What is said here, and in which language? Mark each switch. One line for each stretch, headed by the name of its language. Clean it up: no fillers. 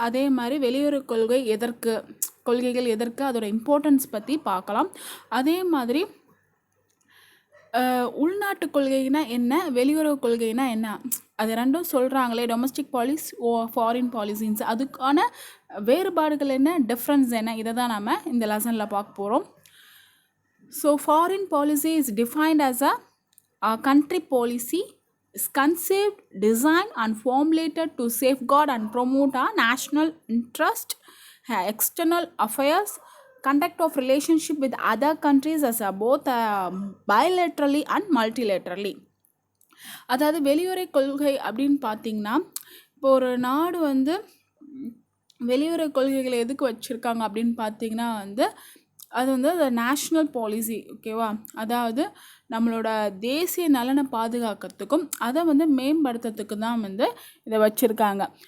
Tamil: அதே மாதிரி வெளியுறவு கொள்கைகள் எதற்கு, அதோட இம்பார்ட்டன்ஸ் பற்றி பார்க்கலாம். அதே மாதிரி உள்நாட்டு கொள்கைனா என்ன, வெளியுறவு கொள்கைனா என்ன, அது ரெண்டும் சொல்கிறாங்களே, டொமஸ்டிக் பாலிசி ஃபாரின் பாலிசின்ஸ், அதுக்கான வேறுபாடுகள் என்ன, டிஃப்ரென்ஸ் என்ன, இதை தான் நம்ம இந்த லெசனில் பார்க்க போகிறோம்.
English: So foreign policy is defined as a country policy is conceived, designed and formulated to safeguard and promote our national interest, external affairs, conduct of relationship with other countries as both bilaterally and multilaterally.
Tamil: அதாவது வெளியுறவு கொள்கை அப்படின்னு பார்த்தீங்கன்னா, இப்போ ஒரு நாடு வந்து வெளியுறவு கொள்கைகளை எதுக்கு வச்சுருக்காங்க அப்படின்னு பார்த்தீங்கன்னா அது வந்து நேஷ்னல் பாலிசி, ஓகேவா. அதாவது நம்மளோட தேசிய நலனை பாதுகாக்கிறதுக்கும் அதை வந்து மேம்படுத்துறதுக்கு தான் வந்து இதை வச்சுருக்காங்க.